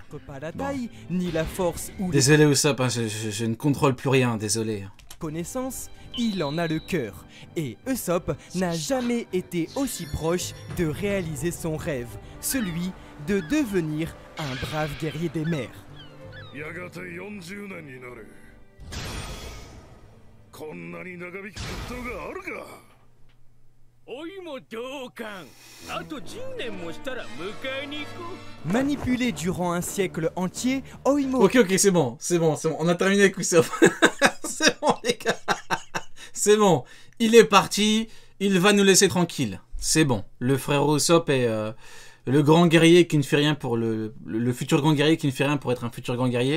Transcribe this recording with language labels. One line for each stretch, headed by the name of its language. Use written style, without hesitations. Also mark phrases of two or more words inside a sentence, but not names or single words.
French: pas la taille, ni la force ou Désolé, Usopp, hein, je ne contrôle plus rien, désolé. les connaissances il en a le cœur. Et Usopp n'a jamais été aussi proche de réaliser son rêve, celui de devenir un brave guerrier des mers.
Japanese: やがて40年になる。こんなに長引くことがあるか。おいも同感。あと10年もしたら迎えに行こう。
French: Manipulé durant un siècle entier, Oimo... Ok, c'est bon, c'est bon, c'est bon. On a terminé avec Usopp. C'est bon, les gars. C'est bon. Il est parti. Il va nous laisser tranquille. C'est bon. Le frère Usopp est le grand guerrier qui ne fait rien pour le futur grand guerrier qui ne fait rien pour être un futur grand guerrier.